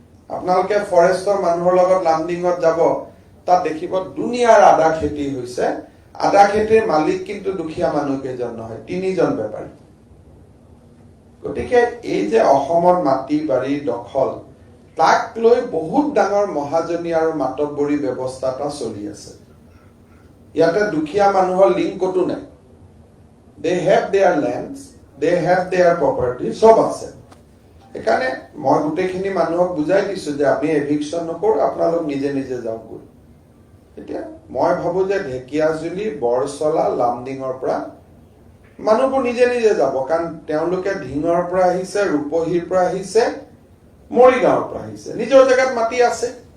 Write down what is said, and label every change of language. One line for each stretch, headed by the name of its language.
Assamese: আপোনালোকে ফৰেষ্টৰ মানুহৰ লগত লামডিঙত যাব, তাত দেখিব দুনিয়াৰ আদা খেতি হৈছে, আদা খেতিৰ মালিক কিন্তু দুখীয়া মানুহ কেইজন নহয়, 3জন বেপাৰী। গতিকে এই যে অসমৰ মাটি বাৰী দখল, তাক লৈ বহুত ডাঙৰ মহাজনী আৰু মাতব্বৰী ব্যৱস্থা এটা চলি আছে। ইয়াতে দুখীয়া মানুহৰ লিংক কতো নাই।
English: They have their lands, they have their property,
Assamese: সব আছে। সেইকাৰণে মই গোটেইখিনি মানুহক বুজাই দিছো যে আমি এভিকশ্যন নকৰো, আপোনালোক নিজে নিজে যাওক। এতিয়া মই ভাবো যে ঢেকীয়াজুলি, বৰচলা, লামডিঙৰ পৰা মানুহবোৰ নিজে নিজে যাব, কাৰণ তেওঁলোকে ঢিঙৰ পৰা আহিছে, ৰূপহীৰ পৰা আহিছে, মৰিগাঁৱৰ পৰা আহিছে, নিজৰ জেগাত মাটি আছে।